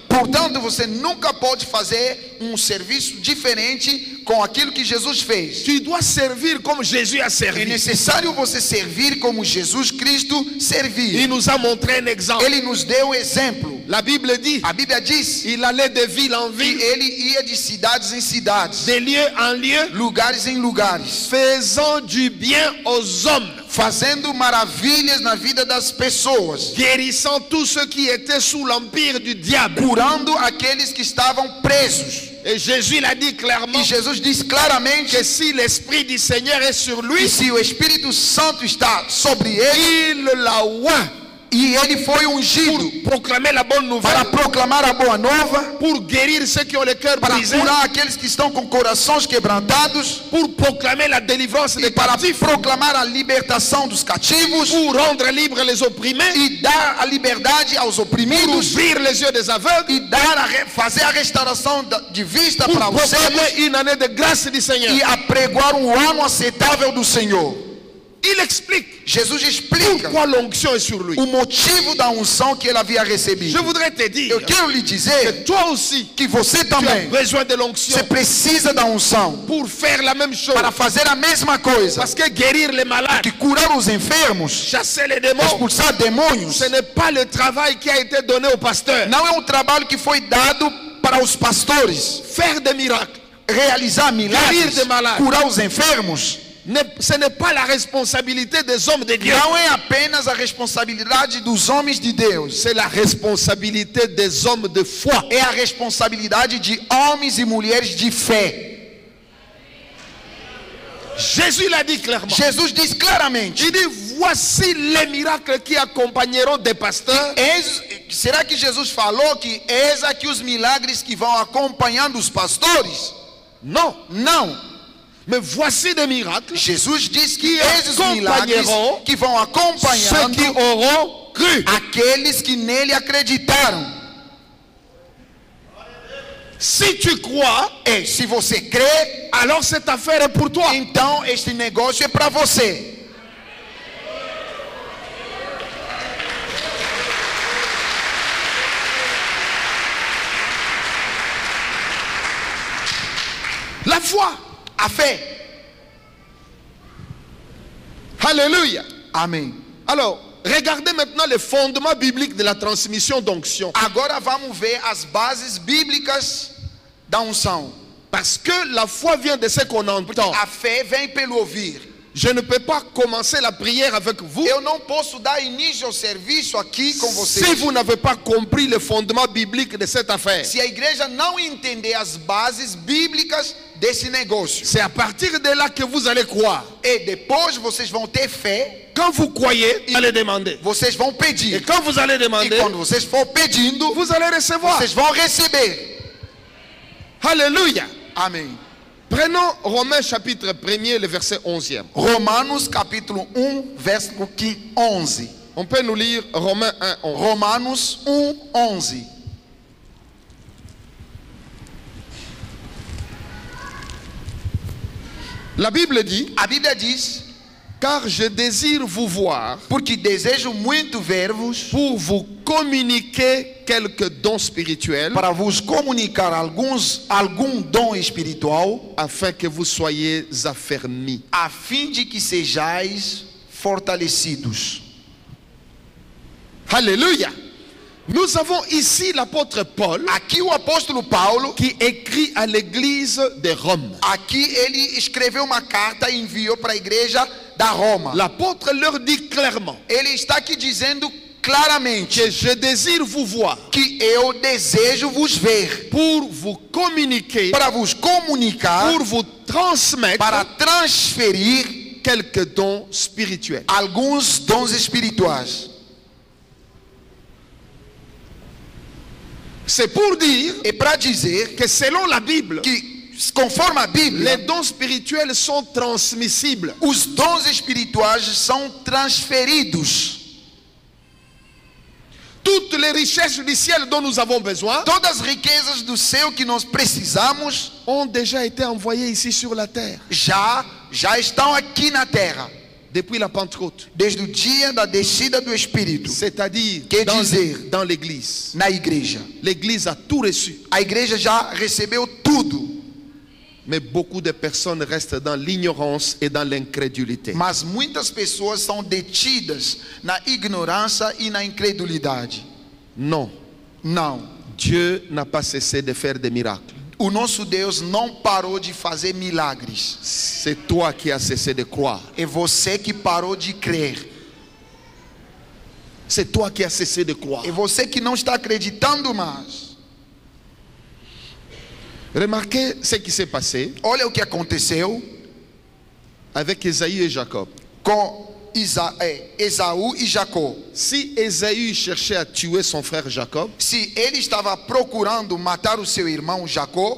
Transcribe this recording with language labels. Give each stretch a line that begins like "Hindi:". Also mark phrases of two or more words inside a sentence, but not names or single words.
Portuguese: Portanto, você nunca pode fazer serviço diferente com aquilo que Jesus fez.
French: Tu dois servir comme Jésus a
Portuguese: É
French: servi.
Portuguese: necessário você servir como Jesus Cristo servia.
French: Il nous a montré un exemple.
Portuguese: Ele nos deu exemplo.
French: La Bible dit,
Portuguese: A Bíblia diz
French: il allait de ville en
Portuguese: que
French: ville,
Portuguese: ele ia de cidades em cidades,
French: de lieu en lieu,
Portuguese: lugares em lugares,
French: faisant du bien aux hommes,
Portuguese: fazendo maravilhas na vida das pessoas,
French: guérissant tous ceux qui étaient sous l'empire du diable.
Portuguese: curando aqueles que estavam presos.
French: Et Jésus l'a dit clairement
Portuguese: E Jesus diz claramente
French: que si l'Esprit du Seigneur est sur
Portuguese: que
French: lui,
Portuguese: se o Espírito Santo está sobre ele,
French: il l'a oint
Portuguese: e ele foi ungido
French: pour proclamer la bonne nouvelle,
Portuguese: para proclamar a boa nova,
French: pour guérir ceux qui ont le cœur
Portuguese: para
French: brisé,
Portuguese: curar aqueles que estão com corações quebrantados,
French: pour proclamer la délivrance des
Portuguese: e para
French: captifs,
Portuguese: proclamar a libertação dos cativos
French: pour rendre libres les opprimés,
Portuguese: e dar a liberdade aos
French: pour
Portuguese: oprimidos
French: ouvrir les yeux des aveugles,
Portuguese: e fazer a restauração de vista
French: pour
Portuguese: para os cegos
French: proclamer une année de grâce du Seigneur.
Portuguese: e apregoar um ano aceitável do Senhor.
French: Il explique
Portuguese: Jesus explica
French: pourquoi l'onction est sur lui.
Portuguese: o motivo da unção que ele havia
French: Je
Portuguese: recebido.
French: voudrais te dire
Portuguese: Eu quero lhe
French: que
Portuguese: dizer
French: toi aussi,
Portuguese: que você
French: tu as
Portuguese: também,
French: besoin de l'onction
Portuguese: você precisa da unção
French: pour faire la même chose.
Portuguese: para fazer a mesma coisa,
French: Parce que guérir les malades,
Portuguese: que curar os enfermos,
French: chasser les démons,
Portuguese: expulsar demônios,
French: ce n'est pas le travail qui a été donné au pasteur.
Portuguese: não é um trabalho que foi dado para os pastores
French: Faire des miracles,
Portuguese: realizar milagres,
French: Guérir de malades.
Portuguese: curar os enfermos.
French: ce n'est pas la responsabilité des hommes de Dieu.
Portuguese: Não é apenas a responsabilidade dos homens de Deus,
French: C'est la responsabilité des hommes de foi.
Portuguese: é a responsabilidade de homens e mulheres de fé.
French: Jésus l'a dit clairement.
Portuguese: Jesus diz claramente:
French: Il dit, voici les miracles qui accompagneront des pasteurs.
Portuguese: será que Jesus falou que eis aqui os milagres que vão acompanhando os pastores?
French: Non.
Portuguese: Não.
French: Mais voici des miracles,
Portuguese: Jesus diz que
French: Que
Portuguese: eis os milagres acompanharão que vão
French: ceux
Portuguese: acompanhando
French: qui auront cru.
Portuguese: aqueles que nele acreditaram.
French: Si tu crois,
Portuguese: E se você crê,
French: alors cette affaire est pour toi.
Portuguese: então este negócio é para você.
French: La foi.
Portuguese: A fé.
French: Alléluia.
Portuguese: Amém.
French: Alors, regardez maintenant les fondements bibliques de la transmission d'onction.
Portuguese: Agora vamos ver as bases bíblicas da unção.
French: Parce que la foi vient de ce qu'on entend.
Portuguese: A fé vem pelo ouvir.
French: Je ne peux pas commencer la prière avec vous
Portuguese: Eu não posso dar início ao serviço aqui com vocês
French: si vous n'avez pas compris le fondement biblique de cette affaire.
Portuguese: se a igreja não entender as bases bíblicas desse negócio.
French: C'est à partir de là que vous allez croire.
Portuguese: E depois vocês vão ter fé,
French: Quand vous croyez, vous allez demander.
Portuguese: vocês vão
French: Et
Portuguese: pedir.
French: quand vous allez
Portuguese: E
French: demander,
Portuguese: quando vocês for pedindo,
French: vous allez recevoir.
Portuguese: vocês vão receber.
French: Alléluia.
Portuguese: Amém.
French: Prenons Romains chapitre 1er, le verset 11e.
Portuguese: Romanos capítulo 1, verso 11.
French: On peut nous lire Romains 1, 11.
Portuguese: Romanos 1, 11.
French: La Bible dit,
Portuguese: A Bíblia diz,
French: car je désire vous voir
Portuguese: porque desejo muito ver-vos
French: pour vous communiquer quelques dons spirituels
Portuguese: para vos comunicar algum dom espiritual,
French: afin que vous soyez affermis.
Portuguese: a fim de que sejais fortalecidos.
French: Alléluia. Nous avons ici l'apôtre Paul
Portuguese: Aqui o apóstolo Paulo,
French: qui écrit à l'église de Rome.
Portuguese: aqui ele escreveu uma carta e enviou para a igreja da Roma.
French: L'apôtre leur dit clairement
Portuguese: Ele está aqui dizendo claramente
French: que je désire vous voir
Portuguese: que eu desejo vos ver
French: pour vous communiquer,
Portuguese: para vos comunicar,
French: pour vous transmettre
Portuguese: para transferir
French: quelques dons spirituels.
Portuguese: alguns dons espirituais.
French: C'est pour dire
Portuguese: É para dizer
French: que selon la Bible,
Portuguese: que, conforme a
French: les
Portuguese: Bíblia,
French: dons spirituels sont transmissibles.
Portuguese: os dons espirituais são transferidos.
French: Toutes les richesses du ciel dont nous avons besoin
Portuguese: Todas as riquezas do céu que nós precisamos
French: ont déjà été envoyées ici sur la terre
Portuguese: já estão aqui na terra,
French: depuis la Pentecôte.
Portuguese: desde o dia da descida do Espírito,
French: C'est-à-dire
Portuguese: Quer dizer,
French: dans l'église.
Portuguese: na igreja.
French: L'église a tout reçu.
Portuguese: A igreja já recebeu tudo,
French: Mais beaucoup de personnes restent dans l'ignorance et dans l'incrédulité.
Portuguese: mas muitas pessoas são detidas na ignorância e na incredulidade.
French: Non,
Portuguese: Não,
French: Dieu n'a pas cessé de faire des miracles.
Portuguese: o nosso Deus não parou de fazer milagres.
French: C'est toi qui as cessé de croire.
Portuguese: É você que parou de crer.
French: C'est toi qui as cessé de croire.
Portuguese: É você que não está acreditando mais.
French: Remarquez ce qui s'est passé
Portuguese: Olha o que aconteceu
French: avec Ésaü et Jacob.
Portuguese: com Esaú e Jacó.
French: Si Ésaü cherchait à tuer son frère Jacob,
Portuguese: Se ele estava procurando matar o seu irmão Jacó,